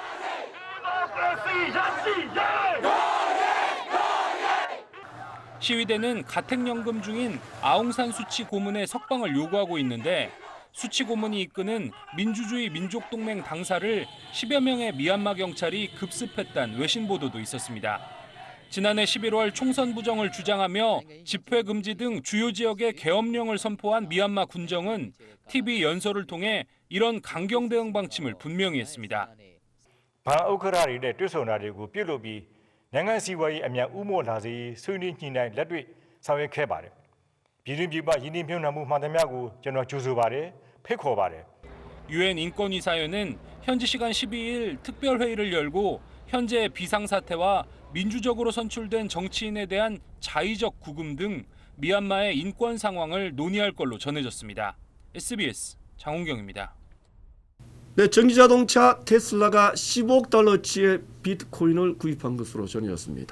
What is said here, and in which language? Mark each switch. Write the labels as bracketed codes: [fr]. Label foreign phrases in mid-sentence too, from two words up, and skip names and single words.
[ko] 시위대는 가택연금 중인 아웅산 수치 고문의 석방을 요구하고 있는데 수치 고문이 이끄는 민주주의 민족동맹 당사를 10여 명의 미얀마 경찰이 급습했다는 외신 보도도 있었습니다. 지난해 11월 총선 부정을 주장하며 집회 금지 등 주요 지역에 계엄령을 선포한 미얀마 군정은 TV 연설을 통해 이런 강경 대응 방침을 분명히 했습니다. 방어크라리의 뛰어나리고 필로비 [my] နိုင်ငံစီးပွားရေးအမြန်ဥမော့လာစေဆွေးနွေးညှိနှိုင်းလက်တွေ့ဆောင်ရွက်ခဲ့ပါတယ်။ပြည်တွင်းပြည်ပရင်းနှီးမြှုပ်နှံမှုမှန်သမျှကိုကျွန်တော်ကြိုဆိုပါတယ်။ဖိတ်ခေါ်ပါတယ်။ [ko] 유엔 인권이사회는 현지 시간 12일 특별회의를 열고 현재 비상사태와 민주적으로 선출된 정치인에 대한 자의적 구금 등 미얀마의 인권 상황을 논의할 걸로 전해졌습니다. SBS 장훈경입니다. 네, 전기자동차 테슬라가 15억 달러치의 비트코인을 구입한 것으로 전해졌습니다.